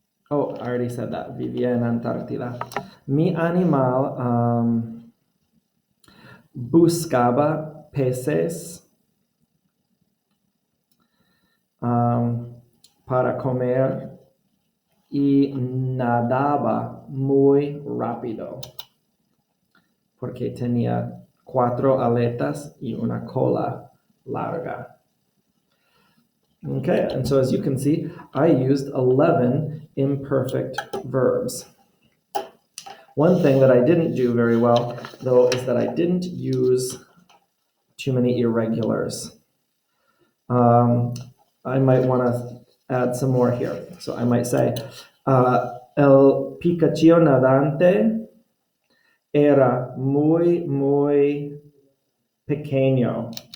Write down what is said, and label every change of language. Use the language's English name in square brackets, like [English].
[English] Oh, I already said that. [Spanish] Vivía en Antártida. Mi animal buscaba peces para comer y nadaba muy rápido porque tenía 4 aletas y una cola larga. [English] Okay, and so as you can see, I used 11 imperfect verbs. One thing that I didn't do very well, though, is that I didn't use too many irregulars. I might want to add some more here. So I might say, [Spanish] el Picaccio nadante era muy pequeño.